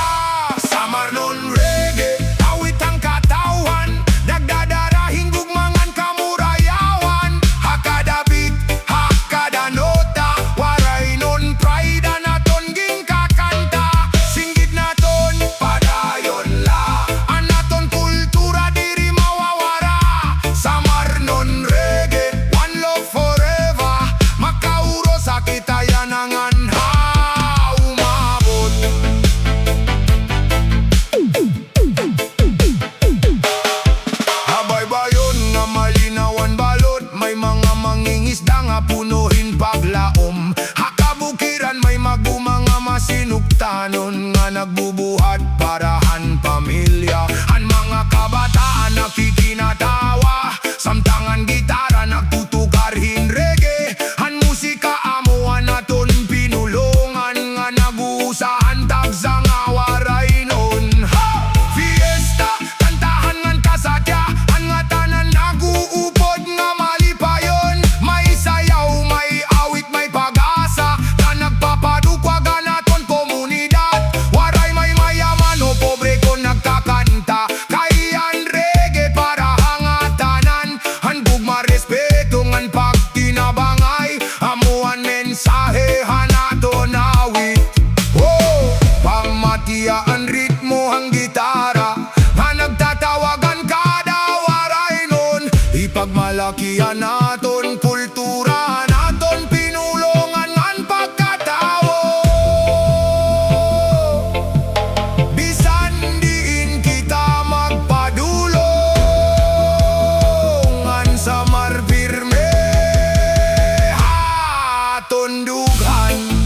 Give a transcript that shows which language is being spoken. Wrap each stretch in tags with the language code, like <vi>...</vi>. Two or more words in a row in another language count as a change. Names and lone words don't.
<war>SAMARNON REGGAE, awit ang katawan, nagdadarahing gugmangan kamurayawan. Hakada beat, hakada nota, waray nun pride naton ging kakanta. Singgit naton padayon la, anaton kultura diri mawawara.</war> <en>SAMARNON REGGAE, one love forever,</en> <war>makauro sa kita yan ang anha umabot. Habay-bayon nga malinawan balot, may mga mangingisda nga punuhin paglaom. Hakabukiran may maguma nga masinuktanon, nga nagbubuhat parahan pamilya. Ang mga kabataan nakikinatawa, samtangan gitara nagtutukarhin reggae. Ang musika amuan naton pinulungan, nga naguusahan tagsa nga waray nun. Ha! Fiesta, kantahan ngan kasakya, ang nga tanan naguupod nga malipayon. May sayaw, may awit, may pag-asa, nga nagpapadukwagan naton komunidad. Waray may mayaman o pobre ko nagkakanta, kayan reggae para hangatanan. Ang gugma respeto ngan pagtinabangay, amuan mensahe hanaton awit. Oh, Pamatii ang ritmo ang gitara, nga nagtatawagan kada waray nun. Ipagmalakihan naton kultura, naton pinulungan ngan pagkatawo. Bisan diin kita magpadulong, ngan Samar pirme haton dughan.</war>